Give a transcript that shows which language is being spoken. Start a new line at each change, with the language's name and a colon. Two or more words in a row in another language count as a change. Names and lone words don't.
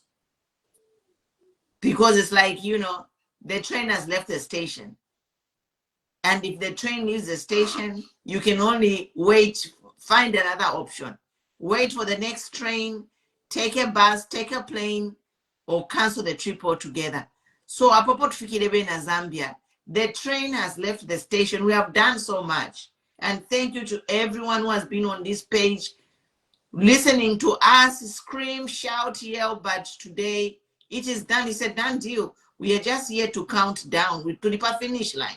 English: Because it's like, the train has left the station. And if the train leaves the station, you can only wait, find another option. Wait for the next train, take a bus, take a plane, or cancel the trip altogether. So,
Bemba: apopo tufikirebe na Zambia,
English: the train has left the station. We have done so much. And thank you to everyone who has been on this page, listening to us scream, shout, yell. But today, it is done. It's a done deal. We are just here to count down to the finish line.